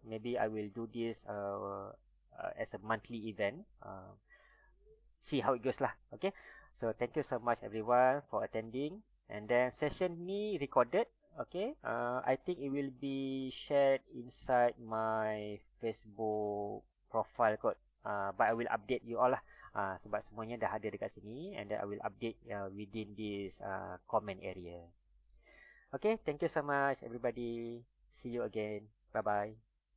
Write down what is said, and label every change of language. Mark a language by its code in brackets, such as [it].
[en] Maybe I will do this as a monthly event. See how it goes lah. Okay, so thank you so much everyone for attending. And then [ms] session ni recorded. [en] Okay, I think it will be shared inside my Facebook profile kot. But I will update you all lah. [ms] Sebab semuanya dah ada dekat sini. [en] And then I will update within this comment area. Okay, thank you so much everybody. See you again. Bye-bye.